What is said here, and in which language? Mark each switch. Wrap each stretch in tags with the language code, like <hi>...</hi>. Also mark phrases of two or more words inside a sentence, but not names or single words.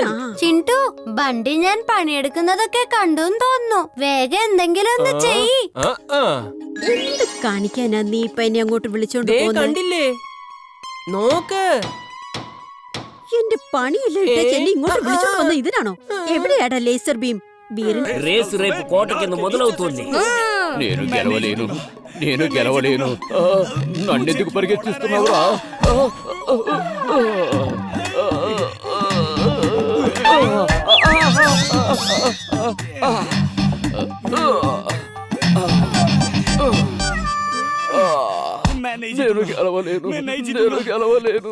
<ml>ചിന്റു, ബണ്ടി ഞാൻ പണിയെടുക്കുന്നതൊക്കെ കണ്ടുന്ന് തോന്നുന്നു. വേഗം എന്തെങ്കിലും ഒന്ന് ചെയ്യ്. എന്ത് കാണിക്കാനാ നീ ഇപ്പൊ എന്നെ അങ്ങോട്ട് വിളിച്ചോണ്ട് ദേ പോകുന്നത്? കണ്ടില്ലേ, നോക്ക്. എന്റെ പണിയല്ലേ ഇട്ടേച്ച് എന്നെ ഇങ്ങോട്ട് വിളിച്ചോണ്ട് వന്ന ഇതിനാണോ? എവിടെടാ ലേസർ ബീം?</ml> <te>రేసు రేపు కోట కింద మొదలవుతుంది. నేను గెలవలేను. నన్నెందుకు పరిగెత్తిస్తున్నావురా? నేను గెలవలేను.</te>